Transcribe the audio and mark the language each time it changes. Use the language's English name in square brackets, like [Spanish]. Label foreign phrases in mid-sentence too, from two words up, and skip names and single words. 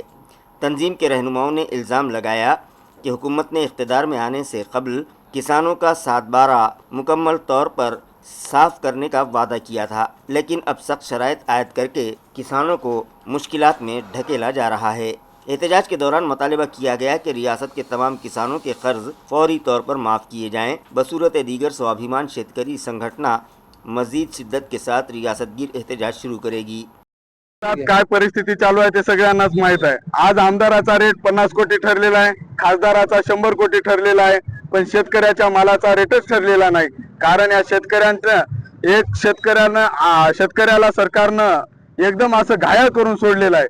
[Urdu] تنظیم کے رہنماؤں نے الزام لگایا کہ حکومت نے اقتدار میں آنے سے قبل کسانوں کا 7/12 مکمل طور پر صاف کرنے کا وعدہ کیا تھا، لیکن اب سخت شرائط عائد کر کے کسانوں کو مشکلات میں ڈھکیلا جا رہا ہے۔ احتجاج کے دوران مطالبہ کیا گیا کہ ریاست کے تمام کسانوں کے قرض فوری طور پر معاف کیے جائیں۔ بصورت دیگر سوابھیمان شیتکری سنگھٹنا مزید شدت کے ساتھ ریاست گیر احتجاج شروع کرے گی۔ [Marathi] काय परिस्थिती चालू आहे ते सगळ्यांनाच माहित आहे। आज आमदाराचा रेट 50 कोटी ठरलेला आहे, खासदाराचा 100 कोटी ठरलेला आहे, पण शेतकऱ्याच्या मालाचा रेटच ठरलेला नाही। कारण या शेतकऱ्याला सरकारनं एकदम असं घायल करून सोडलेलं आहे।